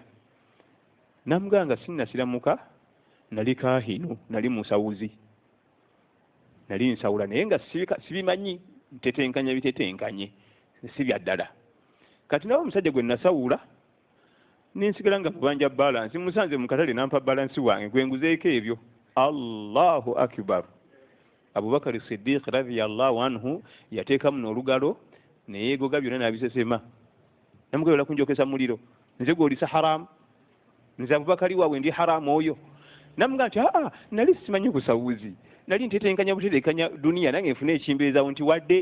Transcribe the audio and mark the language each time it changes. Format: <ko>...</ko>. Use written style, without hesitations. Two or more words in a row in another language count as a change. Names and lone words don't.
<lg>Namugamba nga sinnasiramuka, nali kaahinu, nali musawuzi, nali nsawula naye nga sibimanyi, ntetenkanya bitetenkanye, si bya ddala. Kati nawe omusajja gwe nasawula ninsigala nga mubanja balansi, musanze mu katale nampa balansi wange gwe nguzeeko ebyo.</lg> <ar>الله أكبر.</ar> <lg>Abubakar Siddiq</lg> <ar>رضي الله عنه</ar> <lg>yateekamu n'olugalo ne yeegoga byonna n'abisesema. Namugamba kunjokesa muliro, nze gw'olisa haramu, nze Abubakari waawe ndi haramu oyo. Namugamba nti nali simanyi busawuzi, nali ntetenkanya butetenkanya duniya nange nfune ekimbeezaawo nti wadde.</lg>